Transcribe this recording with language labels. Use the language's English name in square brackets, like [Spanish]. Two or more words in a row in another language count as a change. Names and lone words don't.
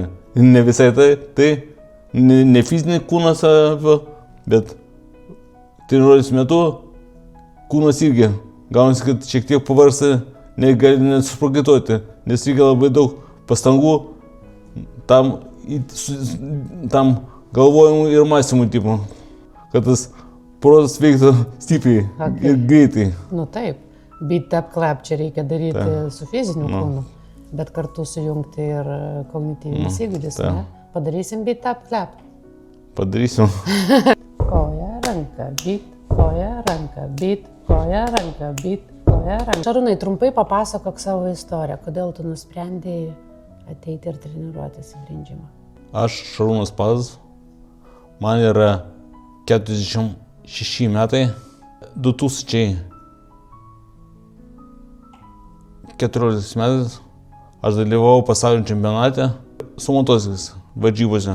[Lithuanian] Ne visai tai ne fizinį kūną savo, bet treniruotės metu kūnas irgi gaunasi, kad šiek tiek pavarsta, negali net suprakaituoti, nes reikia labai daug pastangų tam galvojimui ir mąstymui tipo, kad tas protas veiktų stipriai ir greitai. Nu taip, [English] beat tap clap [Lithuanian] čia reikia daryti su fiziniu kūnu, bet kartu sujungti ir kognityvinis įgūdis, ne? Padarysim [English] beat tap clap. [Lithuanian] Padarysim. Koja, ranka, beat, koja, ranka, beat, koja, ranka, beat, koja, ranka. Šarūnai, trumpai papasakok savo istoriją, kodėl tu nusprendėjai ateiti ir treniruotis į grindžimą. Aš Šarūnas Padas, man yra 46 metai, 2014 metais aš dalyvavau pasaulio čempionate su motociklais varžybose.